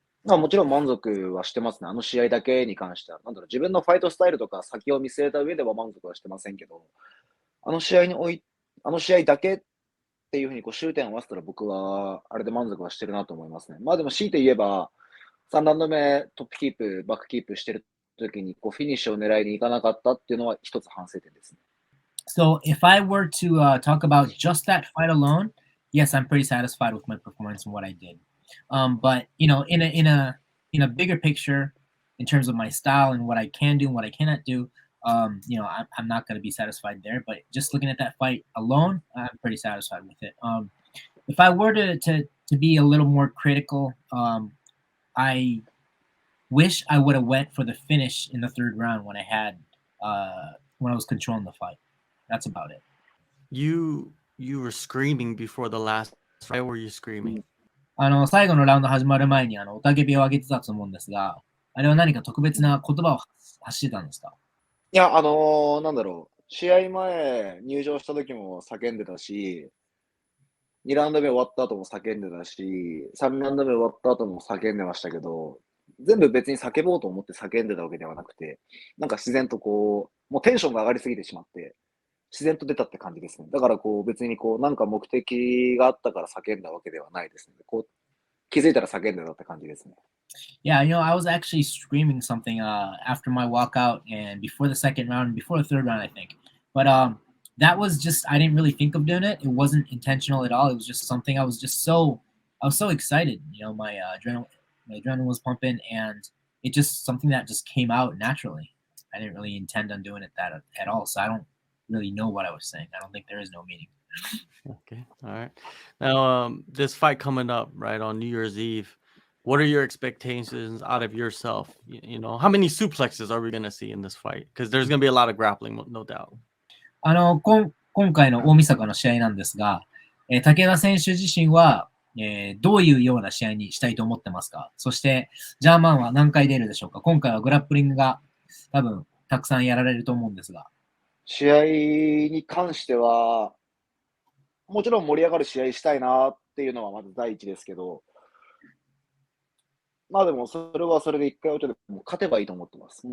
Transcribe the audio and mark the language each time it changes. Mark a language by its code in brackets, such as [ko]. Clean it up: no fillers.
[ja] もちろん満足はしてますね。試合だけに関しては。自分のファイトスタイルとか先を見据えた上では満足はしてませんけど、試合だけっていうふうに終点を合わせたら僕はあれで満足はしてるなと思いますね。でも強いて言えば、3ラウンド目トップキープ、バックキープしてる時にフィニッシュを狙いに行かなかったっていうのは一つ反省点ですね。 [en] So if I were to talk about just that fight alone, yes, I'm pretty satisfied with my performance and what I did. But in a bigger picture, in terms of my style and what I can do and what I cannot do, I'm not going to be satisfied there. But just looking at that fight alone, I'm pretty satisfied with it. If I were to be a little more critical, I wish I would have went for the finish in the third round when I was controlling the fight. That's about it. You were screaming before the last fight. Why were you screaming? [ja] 最後のラウンド始まる前に雄たけびを上げてたと思うんですが、あれは何か特別な言葉を発してたんですか？いや、試合前、入場した時も叫んでたし、2ラウンド目終わった後も叫んでたし、3ラウンド目終わった後も叫んでましたけど、全部別に叫ぼうと思って叫んでたわけではなくて、自然ともうテンションが上がりすぎてしまって、自然と出たって感じですね。だから別になんか目的があったから叫んだわけではないですね。気づいたら叫んでたって感じですね。 [en] Yeah, I was actually screaming something after my walkout and before the second round, before the third round, I think. But that was just, I didn't really think of doing it. It wasn't intentional at all. It was just something I was so excited. My adrenaline was pumping, and it just something that just came out naturally. I didn't really intend on doing it that at all. So I don't really know what I was saying. I don't think there is no meaning. Okay, all right. Now, this fight coming up right on New Year's Eve. What are your expectations out of yourself? How many suplexes are we going to see in this fight? Because there's going to be a lot of grappling, no doubt. [ja] 今回の大晦日の試合なんですが、武田選手自身は、どういうような試合にしたいと思ってますか？そして、ジャーマンは何回出るでしょうか？今回はグラップリングが多分たくさんやられると思うんですが。試合に関しては、もちろん盛り上がる試合したいなっていうのはまず第一ですけど、でもそれはそれで一回落ちても勝てばいいと思ってます。